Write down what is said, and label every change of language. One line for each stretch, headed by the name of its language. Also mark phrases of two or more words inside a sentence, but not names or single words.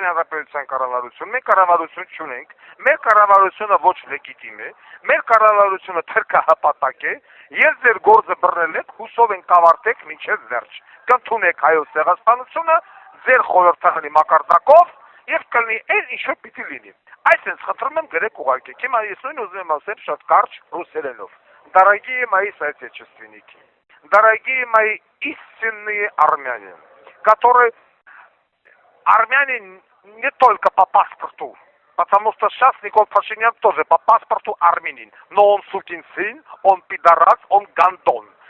Armenian: Հանրապետության կառավարություն, մենք կառավարություն չունենք, մեր կառավարությունը ոչ լեգիտիմ է, մեր կառավարությունը թրքահպատակ է, ես ձեր գործը բռնել եք, հուսով ենք կավարտեք մինչև վերջ, կընդունեք հայոց ցեղասպանությունը, ձեր խորհրդանի մակարդակով եւ կլինի այն ինչ որ պիտի լինի։ Այսինքն խնդրում եմ գրեք ուղարկեք, հիմա ես նույն уզում եմ ասել շատ կարճ ռուսերենով։
Russian: Дорогие мои соотечественники, дорогие мои истинные армяне, которые армяне не только по паспорту, потому что сейчас Никол Пашинян тоже по паспорту армянин, но он сукин сын, он пидорас, он гандон.